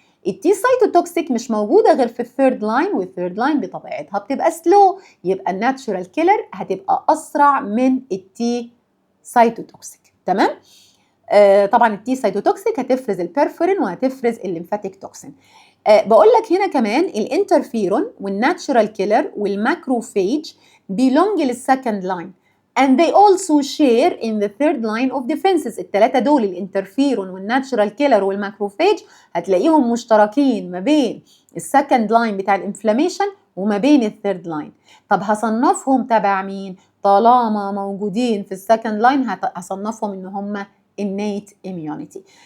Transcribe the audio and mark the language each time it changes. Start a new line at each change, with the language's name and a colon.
Arabic: التي سايتوتوكسيك مش موجوده غير في الثيرد لاين، والثيرد لاين بطبيعتها بتبقى سلو، يبقى الناتشورال كيلر هتبقى اسرع من التي سايتوتوكسيك. تمام؟ طبعا التي سايتوتوكسيك هتفرز البرفورين وهتفرز الليمفاتيك توكسين. بقول لك هنا كمان الانترفيرون والناتشورال كيلر والماكروفاج
English: belong
Arabic: للسكند لاين
English: and they also share in the third line of defenses.
Arabic: الثلاثه دول الانترفيرون والناتشورال كيلر والماكروفاج هتلاقيهم مشتركين ما بين السكند لاين بتاع الانفلاميشن وما بين الثيرد لاين. طب هصنفهم تبع مين؟ طالما موجودين في السكند لاين هصنفهم ان هم innate immunity.